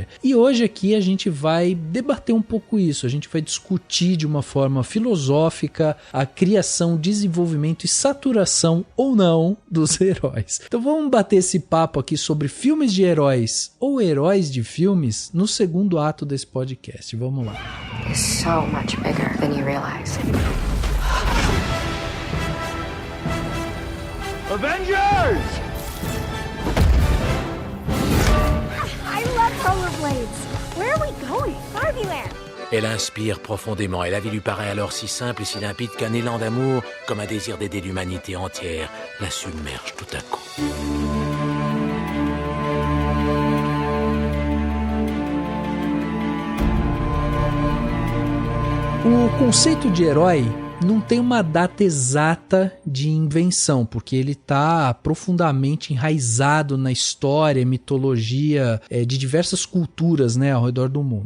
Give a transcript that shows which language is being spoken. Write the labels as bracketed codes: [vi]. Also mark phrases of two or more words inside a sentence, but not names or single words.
[pt] E hoje aqui a gente vai debater um pouco isso, a gente vai discutir de uma forma filosófica a criação, desenvolvimento e saturação ou não dos heróis. Então vamos bater esse papo aqui sobre filmes de heróis ou heróis de filmes no segundo ato desse podcast. Vamos lá. [en] It's so much bigger than you realize. Avengers! I love rollerblades. Where are we going? Barbieland. [fr] Elle inspire profondément, et la vie lui paraît alors si simple et si limpide qu'un élan d'amour, comme un désir d'aider l'humanité entière, la submerge tout à coup. [pt] O conceito de herói não tem uma data exata de invenção, porque ele está profundamente enraizado na história e mitologia de diversas culturas, né, ao redor do mundo.